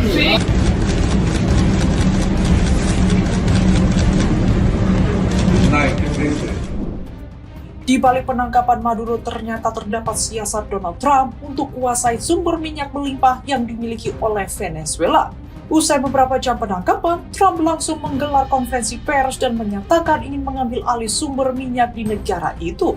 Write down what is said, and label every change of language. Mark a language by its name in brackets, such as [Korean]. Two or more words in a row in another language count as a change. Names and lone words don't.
[Spanish] Sí. [English] Good night, [Spanish] ¿qué se dice? [Indonesian] Di balik penangkapan Maduro ternyata terdapat siasat Donald Trump untuk kuasai sumber minyak melimpah yang dimiliki oleh Venezuela. Usai beberapa jam penangkapan, Trump langsung menggelar konferensi pers dan menyatakan ingin mengambil alih sumber minyak di negara itu.